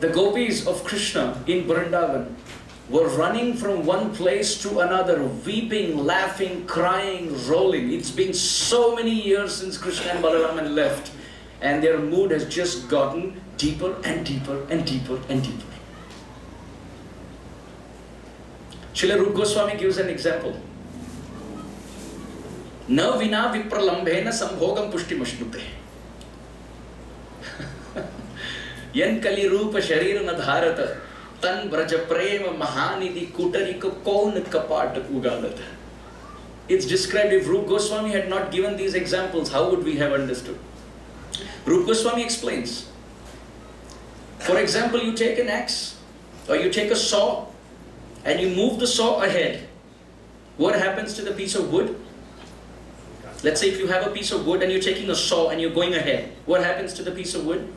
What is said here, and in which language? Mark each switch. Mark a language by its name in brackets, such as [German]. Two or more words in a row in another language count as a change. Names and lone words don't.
[English] The gopis of Krishna in Vrindavan were running from one place to another, weeping, laughing, crying, rolling. It's been so many years since Krishna and Balaram left, and their mood has just gotten deeper and deeper and deeper and deeper. Srila Rupa Goswami gives an example. [Sanskrit] Na vina vipralambhena sambhogam pushtimashnute. [Braj] Yan kali rupa sharira na dharata tan braja prema mahanidhi kutarika kaun kapat ugalata. [English] It's described, if Rupa Goswami had not given these examples, how would we have understood? Rupa Goswami explains. For example, you take an axe or you take a saw and you move the saw ahead. What happens to the piece of wood? Let's say if you have a piece of wood and you're taking a saw and you're going ahead, what happens to the piece of wood?